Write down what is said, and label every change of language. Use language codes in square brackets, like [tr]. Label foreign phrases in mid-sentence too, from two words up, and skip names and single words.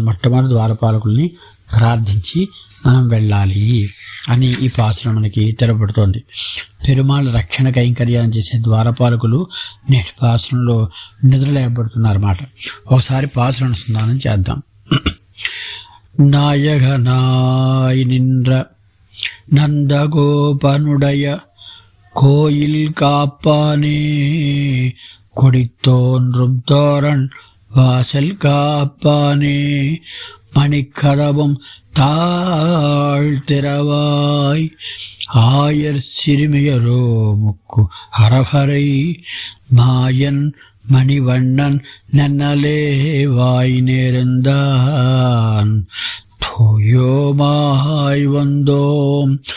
[te] మొట్టమొదటి ద్వారపాలకుల్ని ప్రార్థించి మనం వెళ్ళాలి అని ఈ పాసురం మనకి తెలపడుతోంది. పెరుమాళ్ళ రక్షణ కైంకర్యాన్ని చేసే ద్వారపాలకులు నేటి పాసురంలో నిద్రలేపబడుతున్నారన్నమాట. ఒకసారి పాసురం అనుసంధానం చేద్దాం. [ta] நாயகனாய நின்ற நந்தகோபனுடைய கோயில் காப்பானே கொடித்தோன்றும் தோரண் வாசல் காப்பானே மணிக்கதவும் தாழ்த்திரவாய் ஆயர் சிறுமியரோ முக்கு அரபரை மாயன் மணிவண்ணன் நன்னலே வாய் நேர்ந்தான் தூயோமாய் வந்தோம்